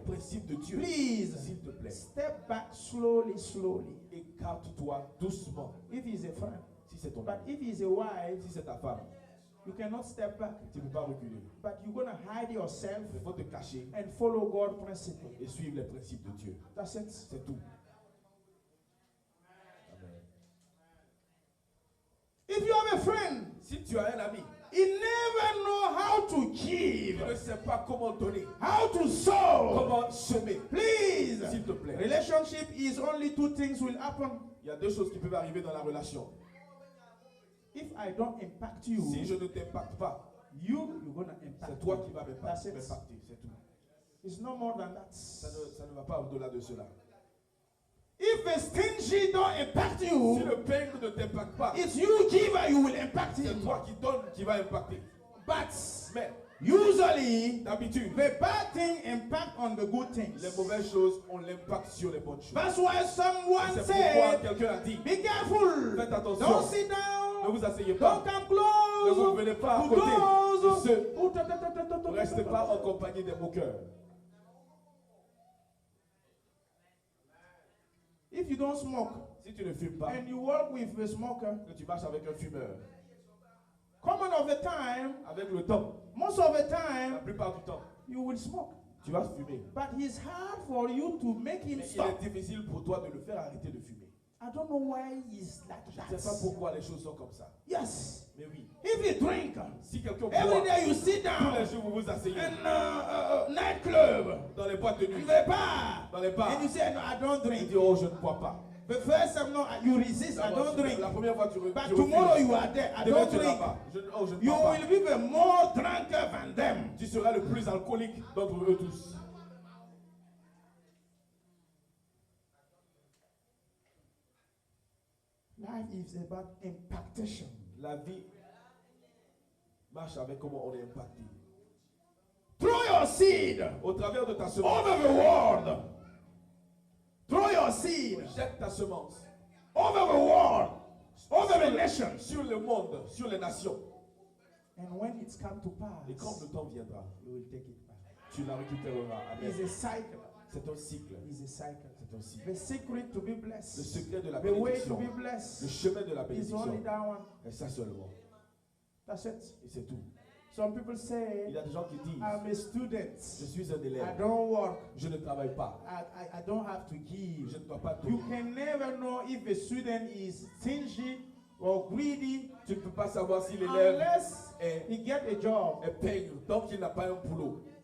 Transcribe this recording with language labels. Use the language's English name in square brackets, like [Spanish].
[French] principes de Dieu, [English] Please [French] s'il te plaît, [English] step back slowly, slowly. [French] écarte-toi doucement. [English] If he's a friend, [French] Si c'est ton [English] but [French] ami, [English] if he's a wife, [French] si c'est ta femme, [English] you cannot step back. [French] tu ne peux pas reculer. [English] But you're gonna hide yourself [French] Il faut te cacher [English] and follow God principle. [French] et suivre les principes de Dieu. [English] That's it. [French] C'est tout. [English] Amen. If you have a friend, [French] Si tu as un ami, [English] he never know how to [French] il [English] give, [French] ne sait pas comment donner, [English] how to sow. [French] comment semer, [English] Please, [French] s'il te plaît. [English] relationship is only two things will happen. [French] Il y a deux choses qui peuvent arriver dans la relation. [English] If I don't impact [French] Si [English] you, [French] je ne t'impacte pas, [English] you're gonna [French] c'est [English] impact [French] toi [English] me. [French] qui vas [English] That's it. [French] m'impacter, c'est tout. [English] It's no more than that. [French] Ça ne va pas au-delà de cela. [English] If a stingy don't impact [French] Si [English] you, [French] le peigne ne t'impacte pas, [English] it's you giver, you will impact [French] c'est [English] him. [French] toi qui donne qui va impacter. [English] But [French] Mais [English] usually, [French] d'habitude, [English] the bad thing impact on the good things. [French] les mauvaises choses ont l'impact sur les bonnes choses. [English] That's why someone [French] C'est pourquoi [English] said, [French] quelqu'un a dit, [English] be careful. [French] faites attention, [English] Don't sit [French] ne [English] down. [French] vous asseyez [English] Don't [French] pas, [English] come [French] ne vous [English] close. [French] venez pas à [English] To [French] côté de [English] those [French] ceux, [English] who [French] ne restez pas en compagnie des moqueurs. [English] If you don't smoke [French] Si tu ne fumes pas, [English] and you work with a smoker, [French] que tu marches avec un fumeur, [English] common of the time, [French] avec le temps, [English] most of the [French] la [English] time, [French] plupart du temps, [English] you will smoke. [French] tu vas fumer. [English] But it's hard for you to make him [French] Mais il [English] stop. [French] est difficile pour toi de le faire arrêter de fumer. [English] I don't know why he's like [French] Je ne sais pas [English] that. [French] pourquoi les choses sont comme ça. [English] Yes. [French] Mais oui, [English] If you drink, [French] si quelqu'un [English] every [French] boit, [English] day you sit [French] tous [English] down [French] les jours vous vous asseyez [English] in nightclub, [French] dans les boîtes de [English] in [French] nuit, [English] the bar, [French] dans les bars, [English] and you say, no, I don't [French] tu [English] drink. [French] dis oh je ne bois pas. [English] The first time, no, you resist, I [French] D'abord, [English] don't drink. [French] La première fois tu [English] But [French] refuses. [English] tomorrow you are there, I [French] Demain [English] don't [French] tu n'as [English] drink. [French] pas. Oh je ne [English] You [French] bois pas. [English] will be the more drunker than them. [French] Tu seras le plus alcoolique d'entre eux tous. [English] Life is about impactation. [French] La vie marche avec comment on est impacté. [English] Throw your seed [French] Au travers de ta semence, [English] over the world. Throw your seed [French] jette ta semence [English] over the world, over the nations. [French] sur le monde, sur les nations. [English] And when it's come to [French] Et quand [English] pass, [French] le temps viendra, [English] you will take it back. [French] tu la récupéreras. Amen. [English] It's a cycle. [French] C'est un cycle. [English] It's a cycle. [French] C'est un cycle. [English] The secret to be [French] Le [English] blessed, [French] secret de la [English] the way to [French] bénédiction, [English] be [French] le [English] blessed [French] chemin de la [English] is only [French] bénédiction, [English] that one. [French] est ça seulement. [English] That's it. [French] Et c'est tout. [English] Some people [French] Il [English] say, [French] y a des gens qui disent, [English] I'm a student. [French] je suis un [English] I [French] élève, [English] don't work. [French] je ne travaille pas, [English] I don't have to give. [French] je ne dois pas [English] You [French] tout. [English] can never know if a student is stingy or greedy [French] Tu ne peux pas savoir si l'élève [English] unless [French] est [English] he get a job. [French] peigne tant qu'il n'a pas un boulot.